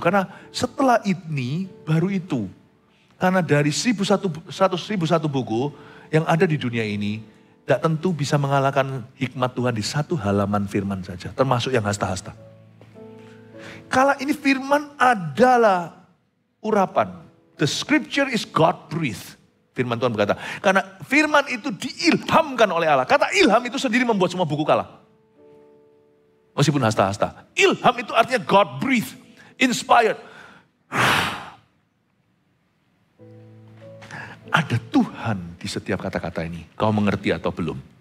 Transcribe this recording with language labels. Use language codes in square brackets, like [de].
[id] Karena setelah ini, baru itu. Karena dari 1001 buku yang ada di dunia ini, tidak tentu bisa mengalahkan hikmat Tuhan di satu halaman firman saja. Termasuk yang hasta-hasta. Kala ini firman adalah urapan. [en] The scripture is God-breathed. [id] Firman Tuhan berkata. Karena firman itu diilhamkan oleh Allah. Kata ilham itu sendiri membuat semua buku kalah. Meskipun hasta-hasta. Ilham itu artinya God-breathed. Inspired. Ada Tuhan di setiap kata-kata ini. Kau mengerti atau belum?